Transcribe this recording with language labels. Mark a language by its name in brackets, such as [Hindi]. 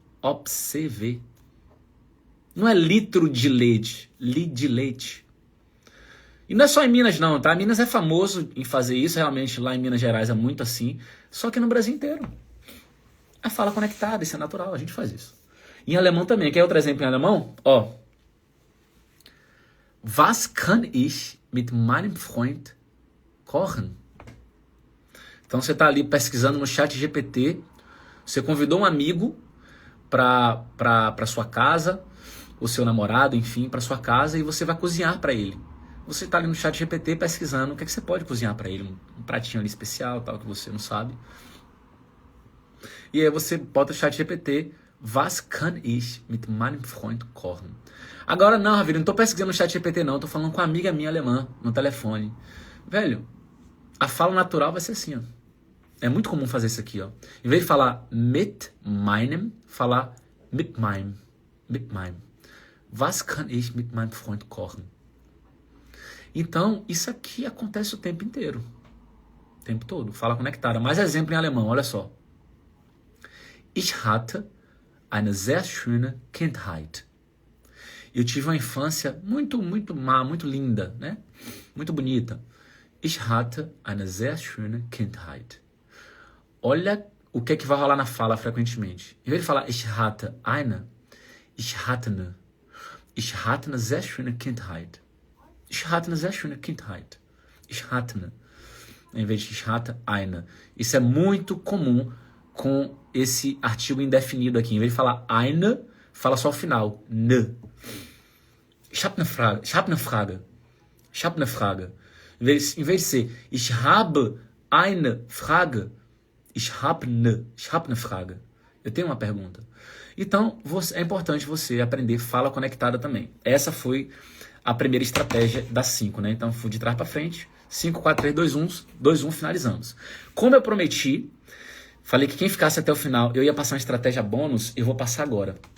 [Portuguese] Observe. Não é litro de leite. De leite. E não é só em Minas não, tá? Minas é famoso em fazer isso. Realmente lá em Minas Gerais é muito assim. Só que no Brasil inteiro. A fala conectada, isso é natural. A gente faz isso. Em alemão também. Quer outro exemplo em alemão? Ó. [German] Was kann ich mit meinem Freund kochen? [Portuguese] Então você está ali pesquisando no chat GPT, você convidou um amigo para sua casa, o seu namorado, enfim, para sua casa, e você vai cozinhar para ele. Você está ali no chat GPT pesquisando o que, é que você pode cozinhar para ele, um pratinho ali especial, tal, que você não sabe. E aí você bota o chat GPT, [German] was kann ich mit meinem Freund kochen? [Portuguese] Agora não, Ravira, não tô pesquisando no chat GPT não, tô falando com uma amiga minha alemã no telefone. Velho, a fala natural vai ser assim, ó. É muito comum fazer isso aqui, ó. Em vez de falar [German] mit meinem, [Portuguese] falar [German] mit meinem. Mit meinem. Was kann ich mit meinem Freund kochen? [Portuguese] Então, isso aqui acontece o tempo inteiro. O tempo todo. Fala conectada. Mais exemplo em alemão, olha só. [German] Ich hatte eine sehr schöne Kindheit. [Portuguese] Eu tive uma infância muito linda, né? Muito bonita. [German] Ich hatte eine sehr schöne Kindheit. [Portuguese] Olha o que é que vai rolar na fala frequentemente. Em vez de falar [German] ich hatte eine, ich hatte eine. Ich hatte eine sehr schöne Kindheit. Ich hatte eine sehr schöne Kindheit. Ich hatte eine. [Portuguese] Em vez de [German] ich hatte eine. [Portuguese] Isso é muito comum com esse artigo indefinido aqui. Em vez de falar eine, fala só o final. [German] Ne. Ich habe eine Frage. Ich habe eine Frage. Ich habe eine Frage. [Portuguese] Em vez de ser [German] ich habe eine Frage, ich habe eine Frage. [Portuguese] Eu tenho uma pergunta. Então, é importante você aprender fala conectada também. Essa foi a primeira estratégia das 5, né? Então, fui de trás para frente. 5, 4, 3, 2, 1, finalizamos. Como eu prometi, falei que quem ficasse até o final, eu ia passar uma estratégia bônus, eu vou passar agora.